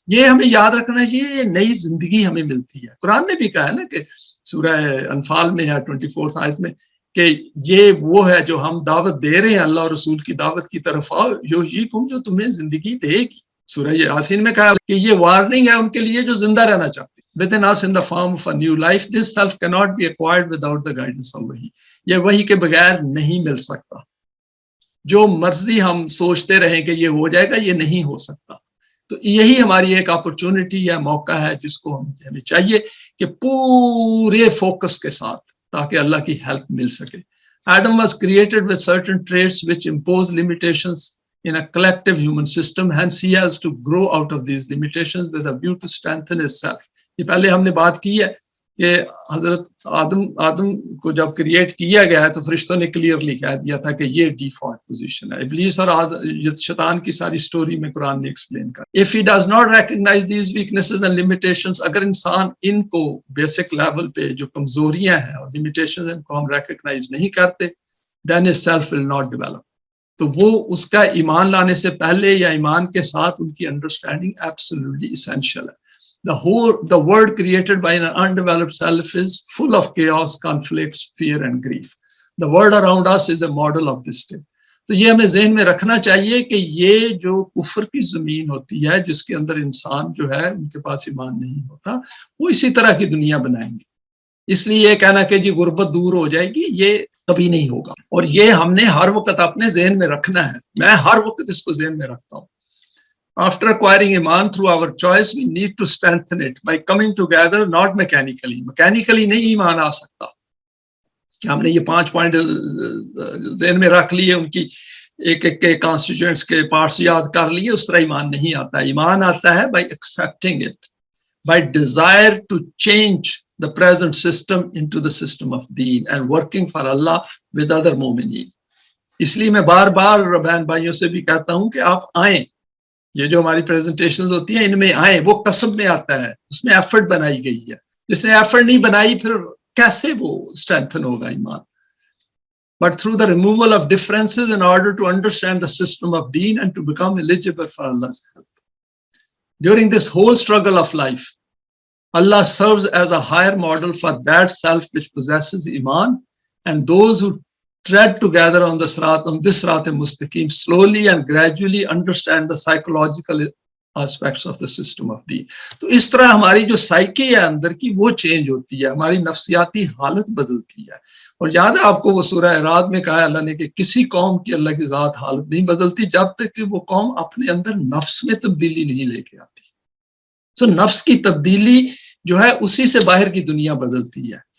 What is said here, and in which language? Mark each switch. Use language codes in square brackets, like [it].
[ur] یہ ہمیں یاد رکھنا چاہیے، یہ نئی زندگی ہمیں ملتی ہے. قرآن نے بھی کہا ہے نا کہ سورہ انفال میں ہے 24 آیت میں کہ یہ وہ ہے جو ہم دعوت دے رہے ہیں اللہ اور رسول کی دعوت کی طرف آؤ یحییکم جو تمہیں زندگی دے گی. سورہ یاسین میں کہا کہ یہ وارننگ ہے ان کے لیے جو زندہ رہنا چاہتے ہیں. [en] within us in the form of a new life. This self cannot be acquired without the guidance of وحی. [ur] یہ وحی کے بغیر نہیں مل سکتا. جو مرضی ہم سوچتے رہیں کہ یہ ہو جائے گا، یہ نہیں ہو سکتا. تو یہی ہماری ایک اپرچونٹی ہے، موقع ہے جس کو ہمیں چاہیے کہ پورے فوکس کے ساتھ تاکہ اللہ کی ہیلپ مل سکے. [en] Adam was created with certain traits which impose limitations in a collective human system. Hence he has to grow out of these limitations with a view to strengthen his self. [ur] یہ پہلے ہم نے بات کی ہے کہ حضرت آدم کو جب کریٹ کیا گیا ہے تو فرشتوں نے کلیئرلی کہہ دیا تھا کہ یہ ڈیفالٹ پوزیشن ہے. ابلیس اور شیطان کی ساری سٹوری میں قرآن نے ایکسپلین کر. [en] If he does not recognize these weaknesses and limitations, [ur] اگر انسان ان کو بیسک لیول پہ جو کمزوریاں ہیں اور لمیٹیشنز ان کو ہم ریکگنائز نہیں کرتے, [en] then his self will not develop. [ur] تو وہ اس کا ایمان لانے سے پہلے یا ایمان کے ساتھ ان کی انڈرسٹینڈنگ ایبسلیوٹلی اسینشیل ہے. [en] The world created by an undeveloped self is full of chaos, conflicts, fear and grief. The world around us is a model of this state. [ur] تو یہ ہمیں ذہن میں رکھنا چاہیے کہ یہ جو کفر کی زمین ہوتی ہے جس کے اندر انسان جو ہے ان کے پاس ایمان نہیں ہوتا, وہ اسی طرح کی دنیا بنائیں گے. اس لیے یہ کہنا کہ جی غربت دور ہو جائے گی, یہ کبھی نہیں ہوگا. اور یہ ہم نے ہر وقت اپنے ذہن میں رکھنا ہے. میں ہر وقت اس کو ذہن میں رکھتا ہوں. [en] After acquiring Iman through our choice, we need to strengthen it by coming together, not mechanically. [ur] Mechanically نہیں ایمان آ سکتا کہ ہم نے یہ 5 پوائنٹ ذہن میں رکھ لیے, ان کی ایک ایک کے کانسٹیٹوئنٹس کے پارٹس یاد کر لیے, اس طرح ایمان نہیں آتا. ایمان آتا ہے [en] by accepting it, by desire to change the present system into the system of deen and working for Allah with other مومنین. [ur] اس لیے میں بار بار بہن بھائیوں سے بھی کہتا ہوں کہ آپ آئیں, یہ جو ہماری پریزنٹیشنز ہوتی ہیں ان میں آئیں. وہ قسم میں آتا ہے, اس میں ایفرٹ بنائی گئی ہے. جس نے ایفرٹ نہیں بنائی پھر کیسے وہ اسٹرینتھن ہوگا ایمان. [en] But through the removal of differences in order to understand the system of deen and to become eligible for Allah's help. During this whole struggle of life, Allah serves as a higher model for that self which possesses iman, and those who tread together on this Sirat Mustaqim slowly and gradually understand the psychological aspects of the system of deen. [ur] تو اس طرح ہماری جو psyche ہے اندر کی وہ change ہوتی ہے, ہماری نفسیاتی حالت بدلتی ہے. اور یاد ہے آپ کو وہ سورہ اعراض میں کہا ہے اللہ نے کہ کسی قوم کی اللہ کی ذات حالت نہیں بدلتی جب تک کہ وہ قوم اپنے اندر نفس میں تبدیلی نہیں لے کے آتی. سو نفس کی تبدیلی جو ہے اسی سے باہر کی دنیا بدلتی ہے.